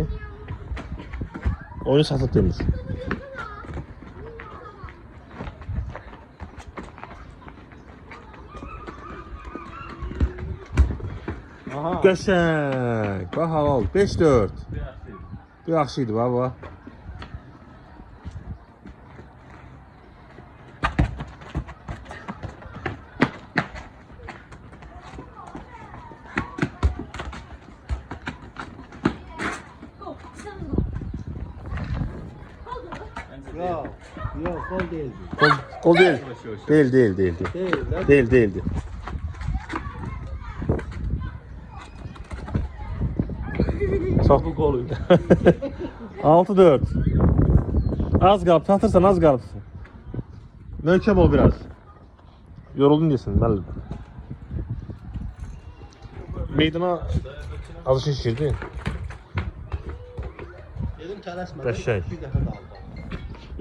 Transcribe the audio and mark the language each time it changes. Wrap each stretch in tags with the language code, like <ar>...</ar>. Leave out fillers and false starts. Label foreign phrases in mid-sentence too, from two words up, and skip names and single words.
<az>Oyunu satıb Temur. Aha. Qəşəng. Bax halal. 5-4. Bu yaxşı idi baba.</az> <tr>Gol. Sen gol. Gol gol. Yok. Yok gol değildi. Gol değil. Değil. Değil lan. Değildi. Çok Bu golüydü. 6-4.</tr> <az>Az qalıb, atırsan az qalıbsın. Möhkəm ol biraz. Yoruldun desin, müəllim. Meydana alışış girdi. Dedim tələsmə. Qəşəng.</az> <tr>Bir defa da aldat.</tr>